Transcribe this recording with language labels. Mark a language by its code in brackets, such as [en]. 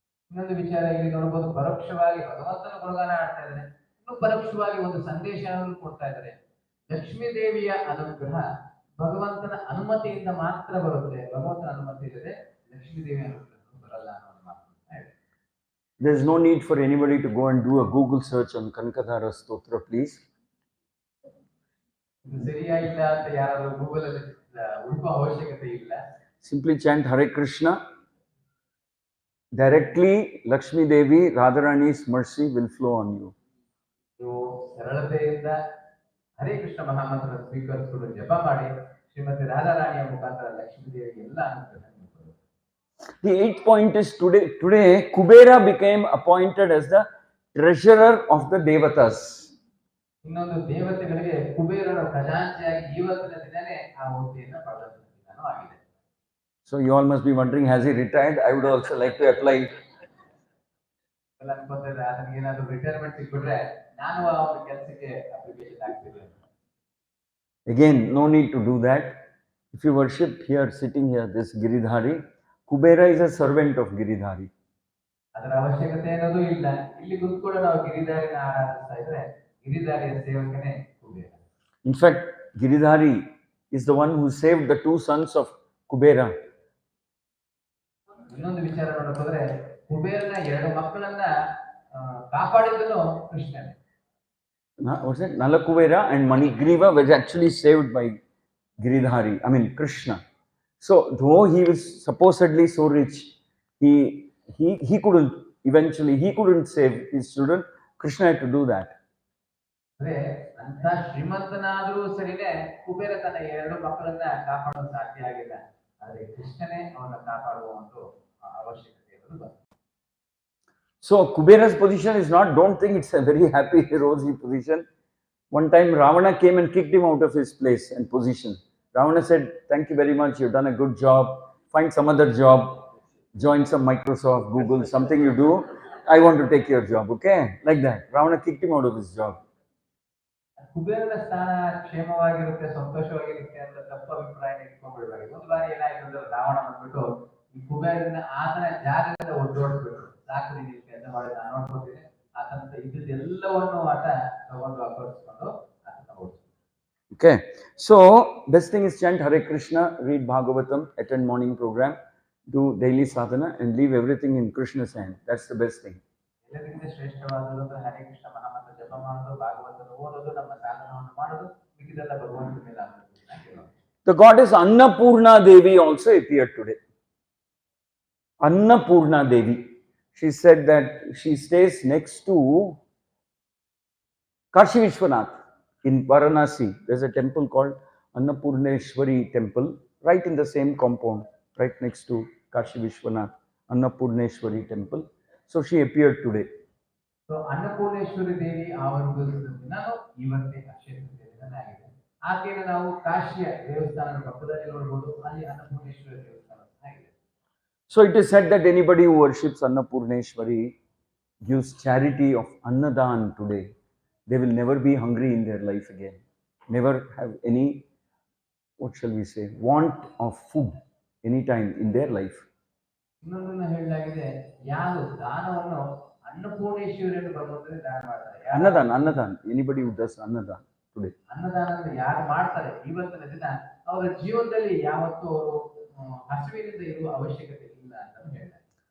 [kn] ಇನ್ನೊಂದು ವಿಚಾರ ಇಲ್ಲಿ ನೋಡಬಹುದು, ಪರೋಕ್ಷವಾಗಿ ಭಗವಂತನ ಗುಣಗಾನ ಆಡ್ತಾ ಇದ್ದಾರೆ, ಇನ್ನು ಪರೋಕ್ಷವಾಗಿ ಒಂದು ಸಂದೇಶವನ್ನು ಕೊಡ್ತಾ ಇದ್ದಾರೆ. ಲಕ್ಷ್ಮೀ ದೇವಿಯ ಅನುಗ್ರಹ ಭಗವಂತನ ಅನುಮತಿಯಿಂದ ಮಾತ್ರ ಬರುತ್ತೆ, ಭಗವಂತನ ಅನುಮತಿ ಇಲ್ಲದೆ ಲಕ್ಷ್ಮೀ ದೇವಿಯ ಅನುಗ್ರಹ ಬರಲ್ಲ ಅನ್ನೋದು ಮಾತು. [en] There is no need for anybody to go and do a Google search on Kanakadhara Stotra, please. [kn] ಇದು ಸರಿಯಾಗಿಲ್ಲ ಅಂತ ಯಾರಾದರೂ ಗೂಗಲ್ ಅಲ್ಲಿ ಹುಡುಕುವ ಅವಶ್ಯಕತೆ ಇಲ್ಲ. [en] Simply chant Hare Krishna. Directly Lakshmi Devi, Radharani's mercy will flow on you. [kn] ನೀವು ಸರಳತೆಯಿಂದ ಹರೇ ಕೃಷ್ಣ ಮಹಾಮಂತ್ರ ಸ್ವೀಕರಿಸಿಕೊಂಡು ಜಪ ಮಾಡಿ ಶ್ರೀಮತಿ ರಾಧಾರಾಣಿಯ ಮುಖಾಂತರ ಲಕ್ಷ್ಮೀ ದೇವಿಗೆ ಎಲ್ಲ ಅನುಗ್ರಹ. [en] The eighth point is today Kubera became appointed as the treasurer of the Devatas. [kn] ಇನ್ನೊಂದು ದೇವತೆಗಳಿಗೆ ಕುಬೇರನ ಖಜಾಂಚಿಯಾಗಿ ಇವತ್ತಿನ ದಿನನೇ ಆ ಹುದ್ದೆಯನ್ನು ಪಡೆದ ದಿನನೂ ಆಗಿದೆ. [en] So you all must be wondering, has he retired? I would also like to apply. [kn] ಎಲ್ಲ ಅನ್ಕೋತಾರೆ ಅದಕ್ಕೆ ಏನಾದರೂ ರಿಟೈರ್ಮೆಂಟ್ ಸಿಕ್ಬಿಟ್ರೆ ನಾನು ಆ ಒಂದು ಕೆಲಸಕ್ಕೆ ಅಪ್ಲಿಕೇಶನ್ ಹಾಕ್ತೀನಿ. [en] Again, no need to do that. If you worship here, sitting here, this Giridhari, Kubera is a servant of Giridhari. [kn] ಅದರ ಅವಶ್ಯಕತೆ ಏನದು ಇಲ್ಲ. ಇಲ್ಲಿ ಕೂತ್ಕೊಂಡು ನಾವು ಗಿರಿಧಾರಿನ ಆರಾಧಿಸ್ತಾ ಇದ್ರೆ ಗಿರಿಧಾರಿಯ ಸೇವಕನೇ Kubera. [en] In fact, Giridhari is the one who saved the two sons of Kubera. [kn] ಇನ್ನೊಂದು ವಿಚಾರ ನೋಡೋದಾದ್ರೆ ಕುಬೇರನ ಎರಡು ಮಕ್ಕಳನ್ನ ಕಾಪಾಡಿದನು ಕೃಷ್ಣನೇ. [en] What's it? Nalakuvera and Manigriva were actually saved by Giridhari, I mean Krishna. So though he was supposedly so rich, he couldn't, eventually he couldn't save his children. Krishna had to do that. [kn] ಅಂದ್ರೆ ಅಂತ ಶ್ರೀಮಂತನಾದರೂ ಸರಿನೇ ಕುಬೇರ ತನ್ನ ಎರಡು ಮಕ್ಕಳನ್ನ ಕಾಪಾಡಲು ಸಾಧ್ಯ ಆಗಿಲ್ಲ. ಆದರೆ ಕೃಷ್ಣನೇ ಅವನ್ನ ಕಾಪಾಡುವ ಒಂದು ಅವಶ್ಯಕತೆ ಇರೋದು. [en] So Kubera's position is not, don't think it's a very happy, rosy position. One time Ravana came and kicked him out of his place and position. Ravana said, thank you very much, you've done a good job, find some other job, join some Microsoft, Google, something you do, I want to take your job, okay? Like that. Ravana kicked him out of his job. [kn] ಕುಬೇರನ ಸ್ಥಾನ ಕ್ಷೇಮವಾಗಿರುತ್ತೆ, ಸಂತೋಷವಾಗಿರುತ್ತೆ ಅಂತ ತಪ್ಪು ಅಭಿಪ್ರಾಯ ಇಟ್ಕೊಂಡ್ಬಿಡ್ಬಾರ್ದು. ಒಂದು ಬಾರಿ ಏನಾಯ್ತು ಅಂದ್ರೆ ರಾವಣ ಬಂದ್ಬಿಟ್ಟು ಈ ಕುಬೇರನ ಆತನ ಜಾಗದಿಂದ ಒದ್ದೋಡಿಸ್ಬಿಟ್ರು, ಲಾಕರಿ ಕೆಲಸ ಮಾಡಿ ನಾನು ನೋಡ್ಬೋದಿದೆ ಆತಂತ ಇದ್ದೆಲ್ಲವನ್ನು ಆತ ತಗೊಂಡು ಅಪಹರಿಸಿಕೊಂಡು ಆತನ ಓಡಿಸ್ತಾನೆ. [en] Okay, so best thing is chant Hare Krishna, read Bhagavatam, attend morning program, do daily sadhana, and leave everything in Krishna's hand. That's the best thing. [kn] ಎಲ್ಲದಕ್ಕಿಂತ ಶ್ರೇಷ್ಠವಾದದ್ದು ಹರೇ ಕೃಷ್ಣ ಮಹಾಮಂತ್ರ ಜಪ ಮಾಡೋದು, ಭಾಗವತದ ಓದೋದು, ನಮ್ಮ ಸಾಧನವನ್ನು ಮಾಡೋದು, ಮಿಕ್ಕಿದೆಲ್ಲ ಭಗವಂತನ ಮೇಲೆ ಆಗುತ್ತೆ. [en] The goddess Annapurna Devi also appeared today. Annapurna Devi. She said that she stays next to Kashi Vishwanath in Varanasi. There's a temple called Annapurneshwari temple, right in the same compound, right next to Kashi Vishwanath, Annapurneshwari temple. So she appeared today. [kn] So Annapoorneshwari ದೇವಿ ಆವರಿಸಿದ ದಿನ ಇವತ್ತೇ ಅಕ್ಷಯ ತೃತೀಯ ದಿನ ಆಗಿದೆ. ಆಕೆಯನ್ನು ನಾವು ಕಾಶಿಯ ದೇವಸ್ಥಾನದ ಪಕ್ಕದಲ್ಲಿ ನೋಡಬಹುದು, ಅಲ್ಲಿ ಅನ್ನಪೂರ್ಣೇಶ್ವರಿ ದೇವಸ್ಥಾನ ಆಗಿದೆ. [en] So it is said that anybody who worships Annapurneshwari gives charity of Annadan today, they will never be hungry in their life again, never have any, what shall we say, want of food anytime in their life. [kn] ಇನ್ನೊಂದನ್ನು ಹೇಳಲಾಗಿದೆ, ಯಾರು ದಾನವನ್ನು ಅನ್ನಪೂರ್ಣೇಶ್ವರಿಯನ್ನು ಭಗವಂತನಿಗೆ ದಾನ ಮಾಡ್ತಾರೆ. [en] Annadan, anybody who does Annadan today. [kn] ಅನ್ನದಾನವನ್ನು ಯಾರು ಮಾಡ್ತಾರೆ ಇವತ್ತಿನ ದಿನ ಅವರ ಜೀವನದಲ್ಲಿ ಯಾವತ್ತೂ ಅವರು ಹಸಿವಿನಿಂದ ಇರುವ ಅವಶ್ಯಕತೆ ಇಲ್ಲ ಅಂತ ಹೇಳ್ತಾರೆ.